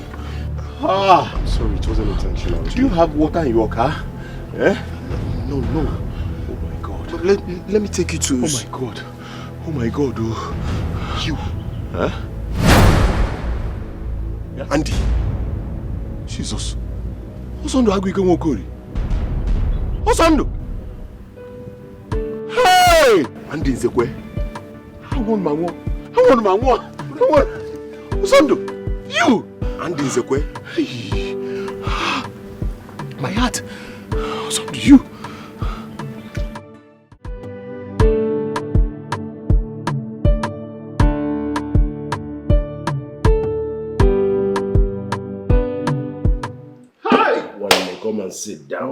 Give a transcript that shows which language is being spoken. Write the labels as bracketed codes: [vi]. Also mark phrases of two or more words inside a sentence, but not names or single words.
[en] I'm sorry, it wasn't intentional. Do you have water in your car? Eh? No. Oh my God. Let me take you to... Oh my God. Oh. You. Huh? Yeah. Andy. Jesus. [ig] Osando agwike nwokori. Osando. [en] Hey! Andy Nzekwe. I want my one. Osando. You. Andy Nzekwe. Hey. My heart. Osando, you. Come and sit down.